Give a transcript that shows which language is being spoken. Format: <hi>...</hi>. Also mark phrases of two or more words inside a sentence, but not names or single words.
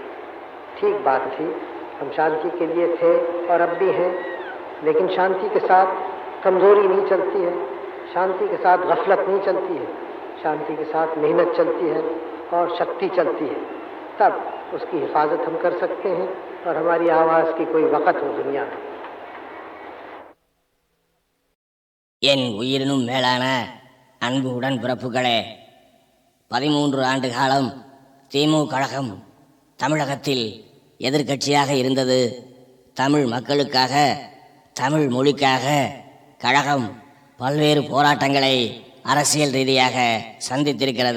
<hi>ठीक बात थी, हम शांति के लिए थे और अब भी हैं, लेकिन शांति के साथ कमज़ोरी नहीं चलती है, शांति के साथ गफलत नहीं चलती है, शांति के साथ मेहनत चलती है और शक्ति चलती है। तब उसकी हिफाजत हम कर सकते हैं और हमारी आवाज़ की कोई वक़्त हो दुनिया में।</hi> <ta>என் உயிரினும் மேலான அன்பு உடன்பிறப்புகளே, 13 ஆண்டு காலம் திமுக கழகம் தமிழகத்தில் எதிர்க்கட்சியாக இருந்தது. தமிழ் மக்களுக்காக, தமிழ் மொழிக்காக கழகம் பல்வேறு போராட்டங்களை அரசியல் ரீதியாக சந்தித்திருக்கிறது.</ta>